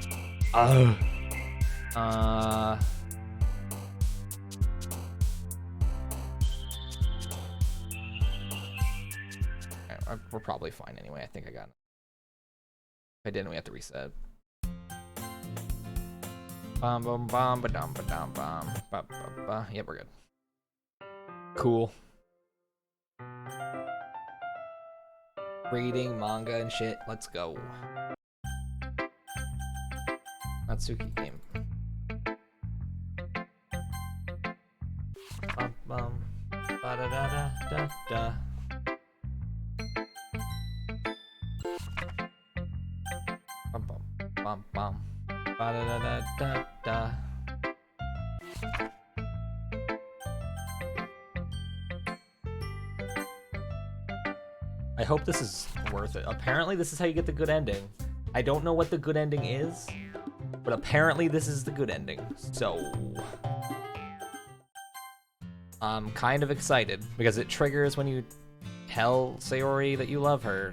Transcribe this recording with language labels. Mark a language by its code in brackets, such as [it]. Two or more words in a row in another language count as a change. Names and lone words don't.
[en] We're probably fine anyway. I think I got it. If I didn't, we have to reset. Bum bum bum ba dum ba dum bum ba ba ba. Yep, we're good. Cool. Reading manga and shit. Let's go. Natsuki game. Bum bum ba da da da da da. Bum bum bum bum ba da da da da da. I hope this is worth it. Apparently this is how you get the good ending. I don't know what the good ending is, but apparently this is the good ending. So I'm kind of excited because it triggers when you tell Sayori that you love her.